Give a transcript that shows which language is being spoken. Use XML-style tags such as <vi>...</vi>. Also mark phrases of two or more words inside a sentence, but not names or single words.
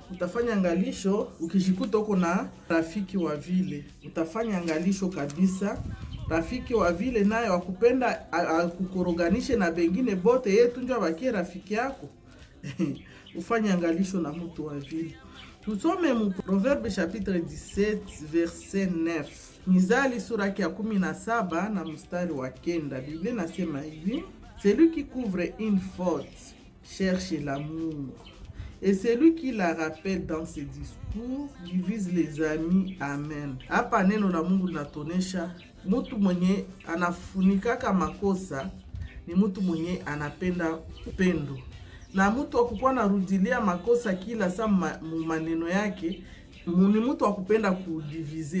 <sw>Utafanya angalisho ukijikuta uko na rafiki wa vile. Utafanya angalisho kabisa. Rafiki wa vile naye wakupenda kukoroganisha na bengine bote, yeye tu ndio abaki rafiki yako. Ufanye angalisho na mtu wa vile. Tusome mu</sw> <fr>Proverbe chapitre 17 verset 9.</fr> <sw>Mizali sura ya 17 na mstari wa 9. Biblia nasema hivi:</sw> <fr>celui qui couvre une faute cherche l'amour, et celui qui la rappelle dans ses discours divise les amis.</fr> <sw>Amen. Hapa neno la Mungu linatonesha mtu mwenye anafunikaka makosa ni mtu mwenye anapenda upendo, na mtu akukua narudilia makosa kila saa maneno yake ni mtu akupenda kudivize.</sw>